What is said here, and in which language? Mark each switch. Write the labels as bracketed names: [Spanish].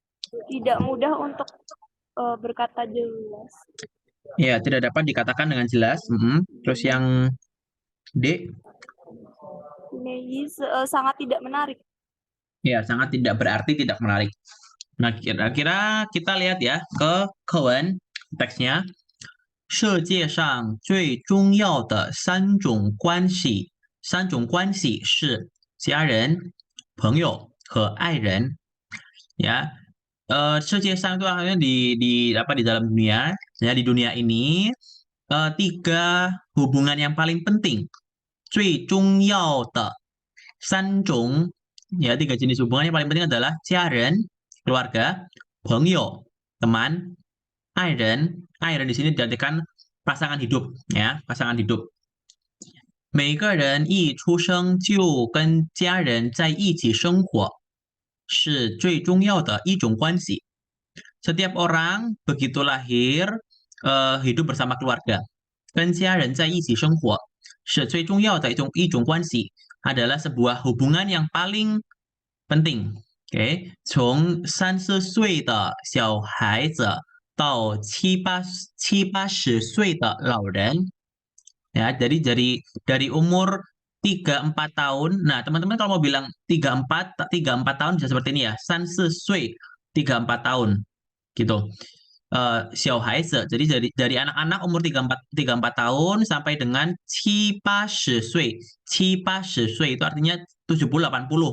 [Indonesian] Tidak mudah untuk berkata jelas. ya tidak dapat dikatakan dengan jelas terus yang D Sangat tidak menarik. ya sangat tidak berarti tidak menarik. Nah, kira-kira kita lihat ya ke Cohen teksnya. [Chinese] 世界上最重要的三种关系是家人、朋友和爱人。 [Indonesian] Ya, [Chinese] 世界上 [Indonesian] itu artinya di dalam dunia, ya di dunia ini tiga hubungan yang paling penting. [Chinese] 最重要的三种 [Indonesian] ya tiga jenis hubungan yang paling penting adalah 家人 keluarga, 朋友 teman, 爱人di sini diartikan pasangan hidup ya, pasangan hidup. [Chinese] 每个人一出生就跟家人在一起生活，是最重要的一种关系。 [Indonesian] Setiap orang begitu lahir hidup bersama keluarga. [Chinese] 跟家人在一起生活是最重要的一种关系 [Indonesian] adalah sebuah hubungan yang paling penting. [Chinese] Oke, 从30岁的小孩子到七八十岁的老人 [Indonesian] ya jadi dari umur 3-4 tahun. Nah, teman-teman kalau mau bilang 34 tahun bisa seperti ini ya. 30岁 34 tahun gitu. [Chinese] 小孩子 [Indonesian] jadi dari anak-anak umur 34 tahun sampai dengan 7-8 岁 7-8 岁 itu artinya 70-80